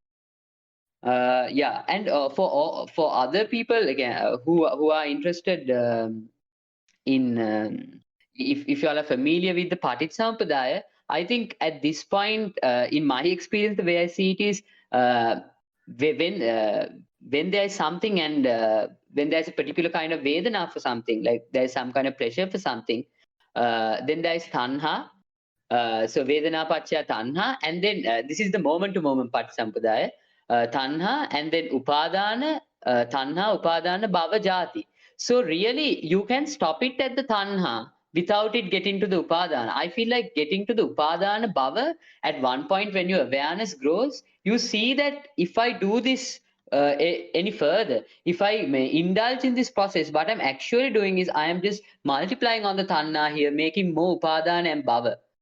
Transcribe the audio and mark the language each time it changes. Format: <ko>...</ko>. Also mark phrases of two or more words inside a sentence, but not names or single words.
<en>Yeah, and for other people again, who are interested, in if you all are familiar with the Paticsampadaya, I think at this point, in my experience, the way I see it is, uh, when when there is something, and when there's a particular kind of Vedana for something, like there's some kind of pleasure for something, then there is Tanha.</en> <pi>So Vedana Pachya Tanha,</pi> <en>and then this is the moment to moment Patisampradaya.</en> <pi>Tanha,</pi> <en>and then</en> <pi>Upadana, Tanha, Upadana, Bhava Jati.</pi> <en>So really, you can stop it at the Tanha without it getting to the Upadana. I feel like getting to the</en> <pi>Upadana Bhava,</pi> <en>at one point when your awareness grows, you see that if I do this any further, if I may indulge in this process, what I'm actually doing is I am just multiplying on the Tanha here, making more Upadana and Bhava.</en>